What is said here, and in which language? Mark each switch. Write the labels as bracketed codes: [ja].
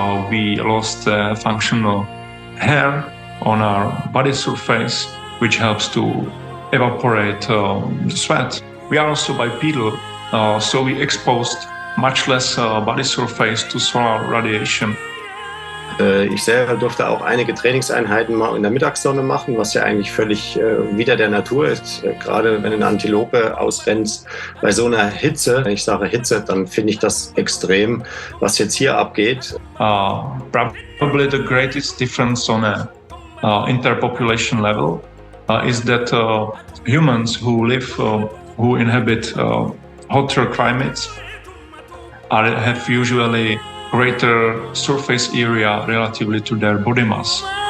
[en] We lost functional hair on our body surface, which helps to evaporate the sweat. We are also bipedal, so we exposed much less body surface to solar radiation. [de] Ich selber durfte auch einige Trainingseinheiten mal in der Mittagssonne machen, was ja eigentlich völlig wider der Natur ist. Gerade wenn du eine Antilope ausrennst, bei so einer Hitze, wenn ich sage Hitze, dann finde ich das extrem, was jetzt hier abgeht. [en] Probably the greatest difference on a interpopulation level is that humans who inhabit hotter climates have usually greater surface area relatively to their body mass.